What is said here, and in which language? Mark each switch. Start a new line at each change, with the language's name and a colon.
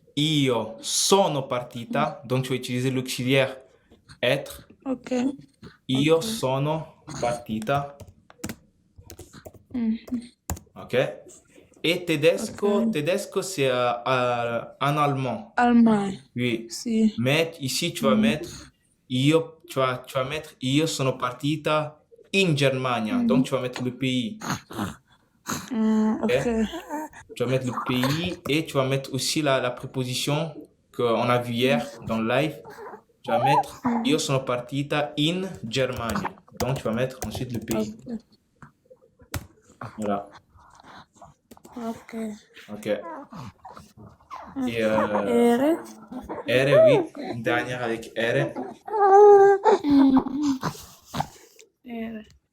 Italian: io sono partita.
French: Donc, tu vas utiliser l'auxiliaire être. Ok. Io Ok. sono partita. Mhm. Ok. Et Ok. tedesco, c'est en allemand. Allemagne. Oui.
Italian: Sì.
French: Mais ici, tu vas Mm. mettre tu vas mettre
Italian: io sono partita in Germania.
French: Donc, Mhm. tu vas mettre le pays. Ok. Ok. Tu vas mettre le pays et tu vas mettre aussi la préposition qu'on a vue hier dans le live. Tu vas mettre
Italian: io sono partita in Germania.
French: Donc, tu vas mettre ensuite le pays. Ok. Voilà. Ok. Ok. Et Ere. R, oui. Une dernière avec R. Mm. Ere.